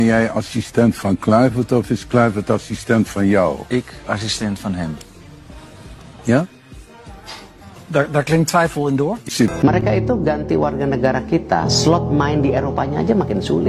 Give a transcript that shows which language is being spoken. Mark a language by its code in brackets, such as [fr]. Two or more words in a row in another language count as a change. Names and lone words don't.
[nl] Ben jij assistent van Kluivert of is Kluivert assistent van jou? Ik assistent van hem. Ja? Daar klinkt twijfel in door. [id] Mereka itu ganti warga negara kita, slot main di Eropanya aja makin sulit.